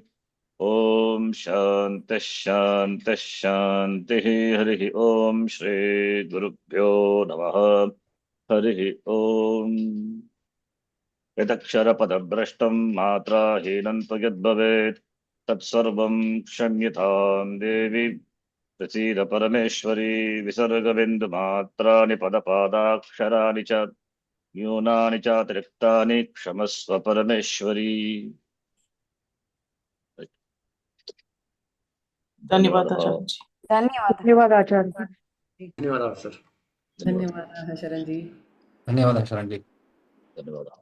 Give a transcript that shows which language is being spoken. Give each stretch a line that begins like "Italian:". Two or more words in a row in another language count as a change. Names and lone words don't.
Sanskrit: ॐ शान्तिः शान्तिः शान्तिः हरिः ॐ श्री गुरुभ्यो नमः हरिः ॐ यदक्षर पदभ्रष्टं मात्रा हीनन्तु यद्भवेत् तत्सर्वं क्षम्यतां देवि प्रसीद परमेश्वरि विसर्गबिन्दु मात्राणि पदपादाक्षर च न्यूनानि चातिरिक्तानि क्षमस्व परमेश्वरि.
Telugu: ధన్యవాదాలు ధన్యవాదాలు ఆచార్య. ధన్యవాదాలు సార్. ధన్యవాదాలు, Sharanji. ధన్యవాదాలు శరణ్జీ. ధన్యవాదాలు.